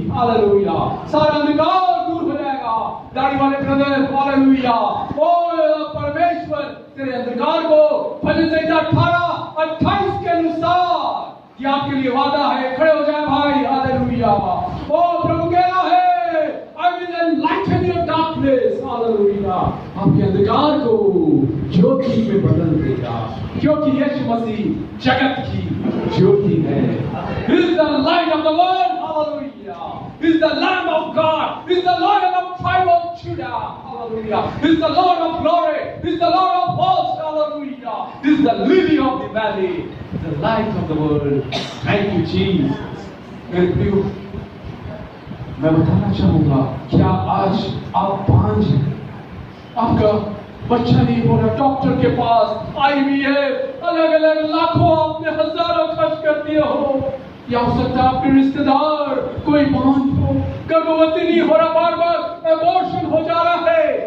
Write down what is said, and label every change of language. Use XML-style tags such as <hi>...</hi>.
<hi>Hallelujah, सारा अंधकार दूर हो जाएगा। दाढ़ी वाले ब्रदर, हालेलुया, ओ परमेश्वर तेरे अंधकार को भजन संहिता 18:28 के अनुसार ये आपके लिए वादा है। खड़े हो जाए भाई, हालेलुया। ओ प्रभु कह रहा है,</hi> <en>I will enlighten your darkness,</en> <hi>hallelujah. आपके अंधकार को ज्योति में बदल देगा, क्योंकि यीशु मसीह जगत की ज्योति है।</hi> <en>He is the light of the world, hallelujah. He is the Lamb of God. He is the Lion of tribe of Judah, hallelujah. He is the Lord of glory. He is the Lord of hosts, hallelujah. He is the lily of the valley, the light of the world. Thank you, Jesus.</en> <hi>मेरे प्रियो, मैं बताना चाहूंगा, क्या आज आप बांझ हैं? आपका बच्चा नहीं हो रहा, डॉक्टर के पास IVF, अलग अलग लाखों, आपने हजारों खर्च कर दिए हो, या हो सकता है आपके रिश्तेदार कोई बांझ हो, गर्भवती नहीं हो रहा, बार बार एबॉर्शन हो जा रहा है।</hi>